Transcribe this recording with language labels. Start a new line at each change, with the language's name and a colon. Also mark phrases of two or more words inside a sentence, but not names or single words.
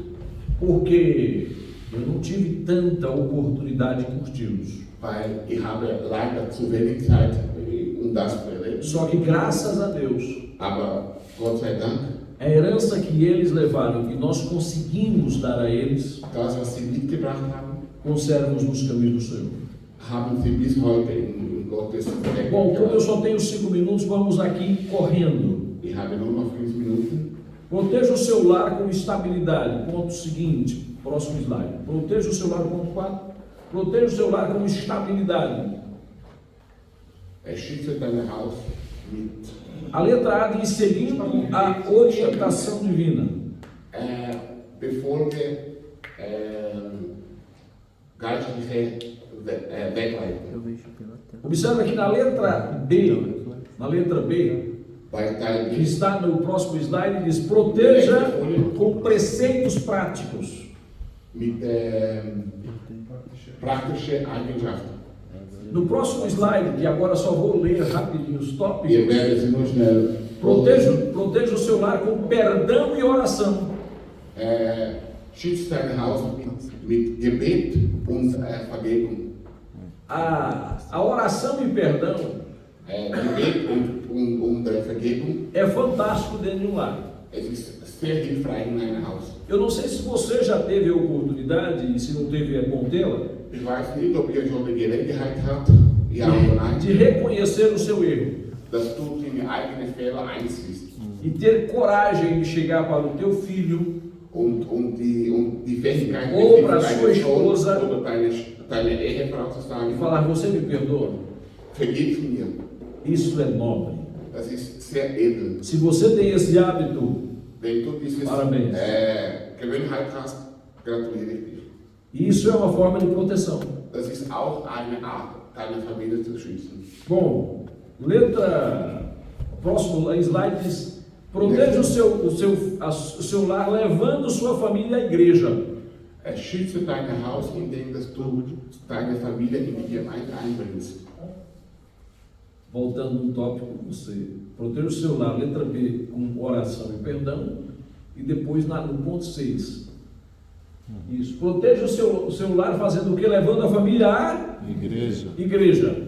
Portuguese: porque eu não tive tanta oportunidade de curti-los.
German: weil ich habe leider zu wenig Zeit, um das zu erleben.
Portuguese: Só que graças a Deus,
German: Aber Gott sei Dank,
Portuguese: a herança que eles levaram, que nós conseguimos dar a eles,
German: das, was sie mitgebracht haben,
Portuguese: conserva-os nos caminhos do Senhor.
German: haben sie bis heute in Gottes Werk
Portuguese: Bom, como eu
German: gebracht.
Portuguese: só tenho 5 minutos, vamos aqui correndo.
German: Ich habe nur noch 5 Minuten.
Portuguese: Proteja o seu lar com estabilidade. Ponto seguinte, próximo slide. Proteja o seu lar, ponto 4. Proteja o seu lar com estabilidade.
German: Schütze dein Haus mit
Portuguese: A letra A diz seguindo a orientação divina.
German: Befolge geistliche Wegleitung.
Portuguese: Observa que na letra B,
German: Bei Teil
Portuguese: que B está no próximo slide, diz proteja com preceitos práticos.
German: mit praktischen Eigenschaften.
Portuguese: No próximo slide, que agora só vou ler rapidinho os
German: Ihr
Portuguese: tópicos,
German: werdet sie nur schnell
Portuguese: proteja o seu lar com perdão e oração.
German: Schützt dein Haus mit Gebet und Vergebung.
Portuguese: A oração e perdão
German: Gebet und Vergebung,
Portuguese: é fantástico dentro de um lar.
German: es ist sehr hilfreich in einem Haus.
Portuguese: Eu não sei se você já teve a oportunidade, e se não teve é bom tê-la,
German: Ich weiß nicht, ob ihr schon die Gelegenheit habt, ja oder nein,
Portuguese: de reconhecer o seu erro
German: dass du deine eigenen Fehler einsiehst
Portuguese: e ter coragem de chegar para o teu filho
German: und die Fähigkeit, Oder deinem
Portuguese: sua
German: Sohn
Portuguese: esposa
German: oder deine Ehefrau zu
Portuguese: e
German: sagen,
Portuguese: falar: você me perdoa?
German: vergib mir.
Portuguese: Isso é nobre.
German: Das ist sehr edel.
Portuguese: Se você tem esse hábito,
German: Wenn du diese
Portuguese: Parabéns.
German: Gewohnheit hast, gratuliere ich dir.
Portuguese: isso é uma forma de proteção.
German: Das ist auch eine Art, deine Familie zu schützen.
Portuguese: Bom, próximo slide diz: proteja o seu lar levando sua família à igreja.
German: Schütze dein Haus, indem dass du deine Familie in die Gemeinde einbringst.
Portuguese: Voltando no tópico, você proteja o seu lar, letra B, com oração e perdão. E depois no ponto 6. Isso. Proteja o seu lar fazendo o que? Levando a família à igreja.